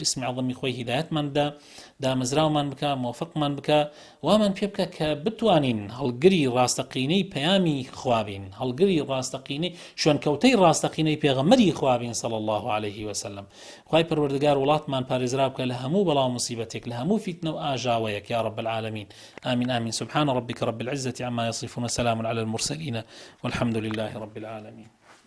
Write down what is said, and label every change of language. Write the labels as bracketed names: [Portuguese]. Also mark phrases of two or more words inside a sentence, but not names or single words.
[Central Kurdish] اسمی عەظەمی خۆی هیدایەتمان بدە دامەزراومان بکە مۆفقمان بکە وامان پێ بکە کە بتوانین هەڵگری ڕاستەقینەی پەیامی خوابین هەڵگری ڕاستەقینەی شوێنکەوتەی ڕاستەقینەی پێغەمبەری خوابین [Arabic] صلی الله عليه وسلم [Central Kurdish] خوای پەروەردگار وڵاتمان پارێزرا بکە لە هەموو بەڵاو مصیبەتێک لە هەموو فیتنە و ئاژاوەیەک [Arabic] یا رب العالمین آمين آمين سبحان ربك رب العزة عما يصفون وسلام على المرسلين والحمد لله رب العالمين